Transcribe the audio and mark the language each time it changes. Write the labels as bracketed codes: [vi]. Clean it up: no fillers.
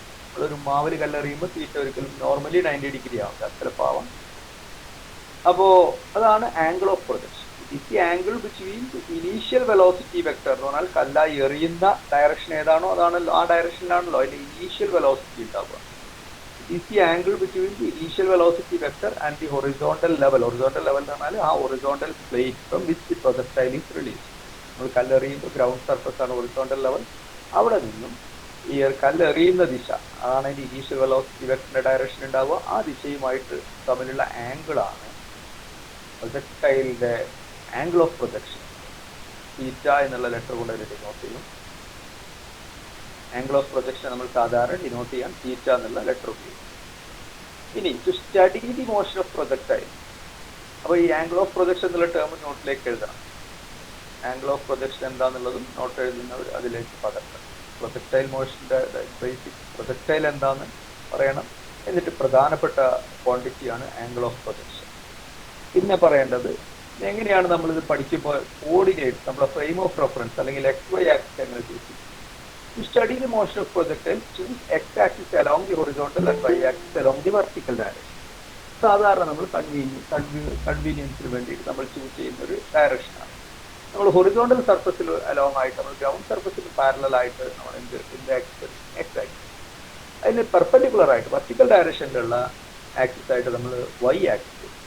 [ml] നമ്മളൊരു മാവിൽ കല്ലെറിയുമ്പോൾ തീറ്റ ഒരിക്കലും നോർമലി 90 ഡിഗ്രി ആവില്ല, ചിലപ്പോൾ ആവാം. അപ്പോൾ അതാണ് angle of projection. [en] it the angle between initial velocity vector [ml] എന്ന് പറഞ്ഞാൽ കല്ലായി എറിയുന്ന ഡയറക്ഷൻ ഏതാണോ അതാണല്ലോ, ആ ഡയറക്ഷനിലാണല്ലോ അതിന്റെ ഇനീഷ്യൽ വെലോസിറ്റി ഉണ്ടാവുക. [en] is the angle between the initial velocity vector and the horizontal level. Horizontal level [ml] എന്ന് പറഞ്ഞാൽ ആ [en] horizontal plane from which the projectile is released. [ml] നമ്മൾ കല്ലെറിയുമ്പോൾ ഗ്രൗണ്ട് സർഫസ് ആണ് horizontal level. അവിടെ നിന്നും ഈ കല്ലെറിയുന്ന ദിശ അതാണ് അതിന്റെ ഇനീഷ്യൽ വെലോസിറ്റി വെക്ടറിന്റെ ഡയറക്ഷൻ ഉണ്ടാവുക. ആ ദിശയുമായിട്ട് തമ്മിലുള്ള ആംഗിൾ ആണ് പ്രൊജക്ടൈലിന്റെ ആംഗിൾ ഓഫ് പ്രൊജക്ഷൻ. തീറ്റ എന്നുള്ള ലെറ്റർ കൊണ്ട് ഡിനോട്ട് ചെയ്യും. ആംഗിൾ ഓഫ് പ്രൊജക്ഷൻ നമ്മൾ സാധാരണ ഡിനോട്ട് ചെയ്യാൻ തീറ്റ എന്നുള്ള ലെറ്റർ ഉപയോഗിക്കും. ഇനി [en] to study the motion of projectile, [ml] അപ്പോൾ ഈ ആംഗിൾ ഓഫ് പ്രൊജക്ഷൻ എന്നുള്ള ടേം നോട്ടിലേക്ക് എഴുതണം. ആംഗിൾ ഓഫ് പ്രൊജക്ഷൻ എന്താണെന്നുള്ളതും നോട്ട് എഴുതുന്നവർ അതിലേക്ക് പകർത്തണം. പ്രൊജക്ടൈൽ മോഷന്റെ ബേസിക് പ്രൊജക്ടൈൽ എന്താണെന്ന് പറയണം. എന്നിട്ട് പ്രധാനപ്പെട്ട ക്വാണ്ടിറ്റിയാണ് ആംഗിൾ ഓഫ് പ്രൊജക്ഷൻ. പിന്നെ പറയേണ്ടത് എങ്ങനെയാണ് നമ്മളിത് പഠിക്കുമ്പോൾ കോർഡിനേറ്റ്, നമ്മുടെ ഫ്രെയിം ഓഫ് റെഫറൻസ് അല്ലെങ്കിൽ XY ആക്സിസ് എങ്ങനെ ചൂസ് ചെയ്യും. [en] To study the motion of projectile, choose x-axis along the horizontal and y-axis along the vertical direction. [ml] സാധാരണ നമ്മൾ കൺവീനിയൻസിന് വേണ്ടിയിട്ട് നമ്മൾ ചൂസ് ചെയ്യുന്ന ഒരു ഡയറക്ഷനാണ്. നമ്മൾ ഹൊറിസോണ്ടൽ സർഫസിൽ അലോങ് ആയിട്ട്, നമ്മൾ ഗ്രൗണ്ട് സർഫസിൽ പാരലൽ ആയിട്ട് നമ്മൾ എക്സ് ആക്സിസ്, അതിന് പെർപെൻഡിക്കുലർ ആയിട്ട് വെർട്ടിക്കൽ ഡയറക്ഷനിലുള്ള ആക്സിസ് ആയിട്ട് നമ്മൾ വൈ ആക്സിസ്.